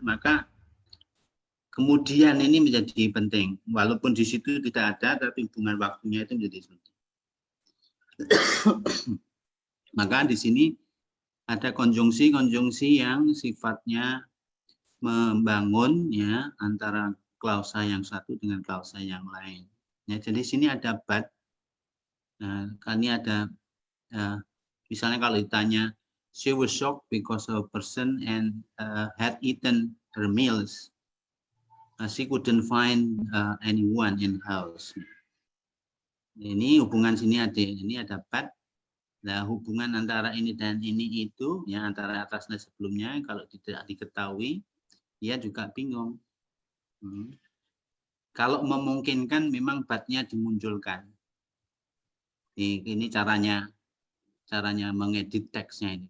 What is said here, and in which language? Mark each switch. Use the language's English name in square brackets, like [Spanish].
[Indonesian] Maka kemudian ini menjadi penting, walaupun di situ tidak ada, tapi hubungan waktunya itu menjadi penting. Maka di sini ada konjungsi yang sifatnya membangun, ya, antara klausa yang satu dengan klausa yang lain. Ya, jadi sini ada but. Nah, ini ada misalnya kalau ditanya, [English] she was shocked because a person and had eaten her meals. She couldn't find anyone in house. [Indonesian] Ini hubungan sini ada but. Nah, hubungan antara ini dan ini itu, ya, antara atas dan sebelumnya, kalau tidak diketahui, dia juga bingung. Kalau memungkinkan, memang but-nya dimunculkan. Ini caranya mengedit teksnya ini.